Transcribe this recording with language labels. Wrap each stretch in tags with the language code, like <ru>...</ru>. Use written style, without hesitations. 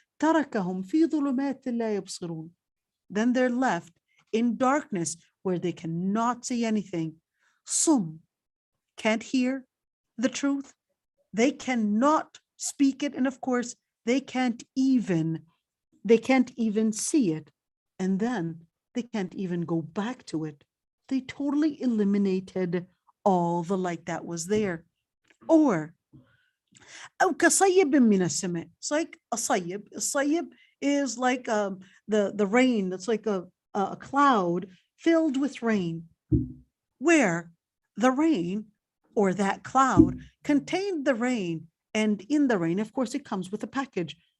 <ar>تركهم في ظلمات لا يبصرون.</ar> <en>Then they're left in darkness where they cannot see anything. Sum, can't hear the truth. They cannot speak it, and of course, they can't even see it. And then they can't even go back to it. They totally eliminated all the light that was there.</en> <ar>Or أو كصيب من السماء.</ar> <en>It's like a صيب. A صيب is like the rain. That's like a cloud filled with rain, where the rain or that cloud contained the rain, and in the rain, of course, it comes with a package.</en>